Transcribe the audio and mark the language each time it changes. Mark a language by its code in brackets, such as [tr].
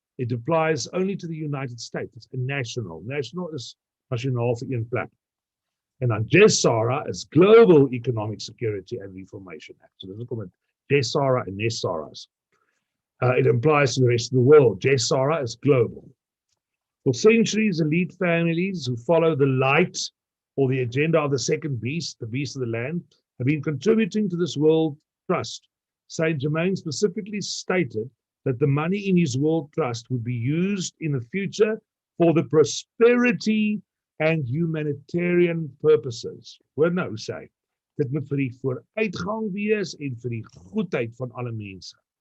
[en] It applies only to the United States. It's a national. National is [af] nasionaal vir een plek. [en] And then GESARA is Global Economic Security and Reformation Act. [af] So dis kom met GESARA and NESARAs. [en] It applies to the rest of the world. GESARA is global. For centuries, elite families who follow the light or the agenda of the second beast, the beast of the land, have been contributing to this world trust. Saint Germain specifically stated that the money in his world trust would be used in the future for the prosperity and humanitarian purposes. [af] Hoor nou sê, dit moet vir die vooruitgang wees en vir die goedheid van alle mense.